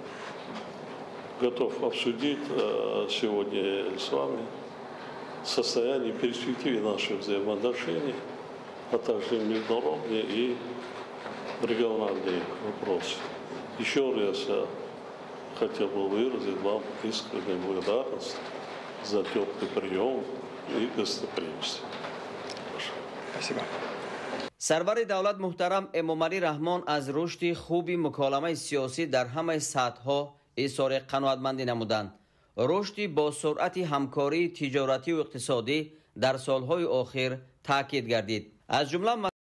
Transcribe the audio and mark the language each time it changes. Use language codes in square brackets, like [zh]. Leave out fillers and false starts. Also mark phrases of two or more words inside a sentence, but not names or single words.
[ru] Готов обсудить сегодня с вами состояние и перспективы наших взаимоотношений, а также международные и региональные вопросы. Еще раз я хотел бы выразить вам искреннюю благодарность за теплый прием и гостеприимство. Спасибо. [tg] сарвари давлат муҳтарам эмомалӣ раҳмон аз рушди хуби муколамаи сиёсӣ дар ҳамаи сатҳҳо изҳори қаноатмандӣ намуданд. рушди бо суръати ҳамкории тиҷоративу иқтисодӣ дар солҳои охир таъкид гардид. аз ҷумла